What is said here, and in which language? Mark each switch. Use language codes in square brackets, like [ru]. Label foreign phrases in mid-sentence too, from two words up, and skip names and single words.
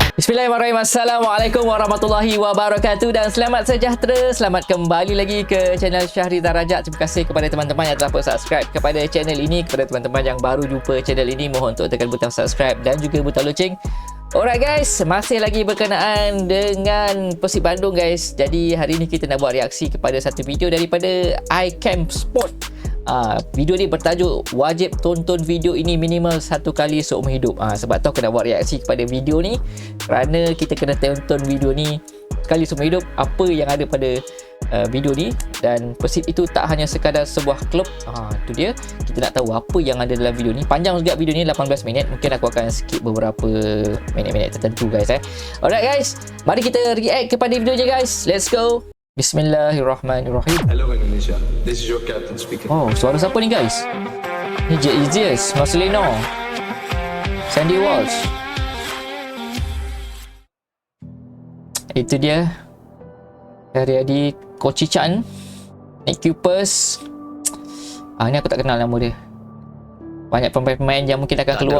[ar] بسم الله الرحمن الرحيم. السلام عليكم ورحمة الله وبركاته [ms] dan selamat sejahtera. Selamat kembali lagi ke channel Syahri Darajat. Terima kasih kepada teman-teman yang telah subscribe kepada channel ini. Kepada teman-teman yang baru jumpa channel ini, mohon untuk tekan butang subscribe dan juga butang loceng. [en] Alright guys, [ms] masih lagi berkenaan dengan Persib Bandung guys. Jadi hari ini kita nak buat reaksi kepada satu video daripada iCamp Sport. Video ni bertajuk wajib tonton video ini minimal satu kali seumur hidup. Sebab tu aku nak buat reaksi kepada video ni kerana kita kena tonton video ni sekali seumur hidup. Apa yang ada pada video ni, dan Persib itu tak hanya sekadar sebuah klub. Itu dia, kita nak tahu apa yang ada dalam video ni. Panjang juga video ni, 18 minit. Mungkin aku akan skip beberapa minit-minit tertentu guys. [en] Alright guys, [ms] mari kita react kepada videonya guys. [en] Let's go. [ar] بسم الله الرحمن الرحيم. [en] Hello Indonesia, this is your captain speaking. [ms] Oh, suara siapa ni guys? Ni Jet Easiest, Marcelino, Sandy Walsh. Itu dia Haryadi, Kochican, Nick Cupers. Ni aku tak kenal nama dia. Banyak pemain-pemain yang mungkin akan keluar.